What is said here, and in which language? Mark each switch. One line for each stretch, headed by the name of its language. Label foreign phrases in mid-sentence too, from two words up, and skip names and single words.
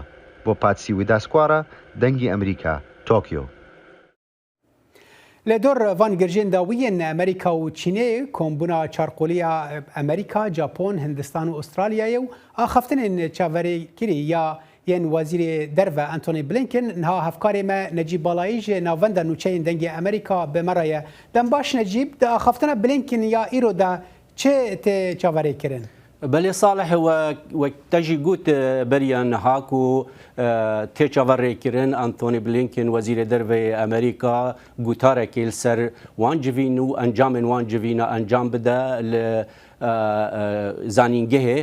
Central Kurdish: بۆ پاتسی ویداسکوارە دەنگی ئەمریکا تۆکیۆ.
Kurdish: لە دۆر ڤانگرژێن داویەن ئەمریکا و چینێ کۆمبوونا چارقۆلیە ئەمریکا، جاپۆن، هندستان و ئوسترالیایە و ئاخەفتنên چاوەڕێگیری یا یەن وەزیرê derve Antony Blinken niha hevkarê me Necîb Balayî ji navenda nûçeyên dengê Amerîka bi me re ye. Dem baş Necîb, di axaftina Blinken ya îro de çi tê çaverê kirin؟ بەێ ساڵح وەک تەژی گوت بەریان نەهاک و تێچەڤەڕێکردن ئەنتۆنی بلینکن وەزیرە دەرڤێ ئەمریکا گوتارێکی لەسەر وانجڤین و ئەنجامên وانجڤینە ئەنجام بدە لە زانینگەهێ.